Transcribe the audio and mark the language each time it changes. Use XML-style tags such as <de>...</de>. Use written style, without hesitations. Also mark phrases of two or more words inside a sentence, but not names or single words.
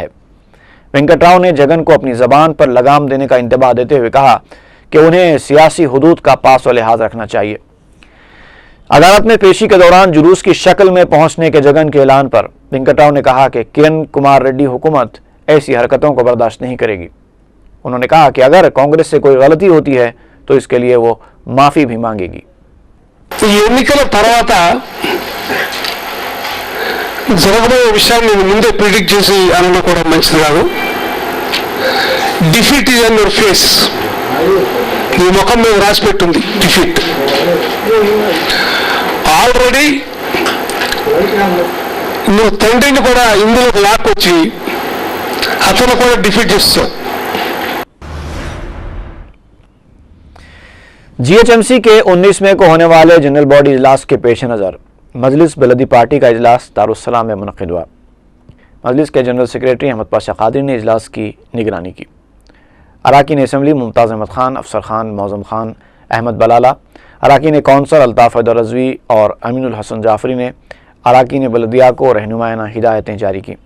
<ur>وینکٹ راؤ نے جگن کو اپنی زبان پر لگام دینے کا انتباہ دیتے ہوئے کہا کہ انہیں سیاسی حدود کا پاس و لحاظ رکھنا چاہیے۔ عدالت میں پیشی کے دوران جلوس کی شکل میں پہنچنے کے جگن کے اعلان پر وینکٹ راؤ نے کہا کہ کرن کمار ریڈی حکومت ایسی حرکتوں کو బర్దాشت نہیں کرے گی۔ انہوں نے کہا کہ اگر کانگریس سے کوئی غلطی ہوتی ہے تو اس کے لیے وہ معافی بھی مانگے گی۔</ur> <te>ఈ ఎన్నికల తర్వాత జరగబోయే విషయాన్ని నేను ముందే ప్రిడిక్ట్ చేసి అనడం కూడా మంచిది కాదు।</te> <en>defeat is on your face,</en> <te>నీ ముఖం మీద రాసి పెట్టుంది డిఫీట్। ఆల్రెడీ నువ్వు తండ్రిని కూడా ఇందులోకి లాక్కొచ్చి అతను కూడా డిఫీట్ చేస్తావు।</te> <ur>جی ایچ ایم سی کے 19 مئی کو ہونے والے جنرل باڈی اجلاس کے پیش نظر مجلس بلدی پارٹی کا اجلاس دارالسلام میں منعقد ہوا۔ مجلس کے جنرل سیکریٹری احمد پاشا قادری نے اجلاس کی نگرانی کی۔ اراکین اسمبلی ممتاز احمد خان، افسر خان، معظم خان، احمد بلالہ، اراکین کونسل الطاف حیدر رضوی اور امین الحسن جعفری نے اراکین بلدیہ کو رہنمایانہ ہدایتیں جاری کی۔</ur>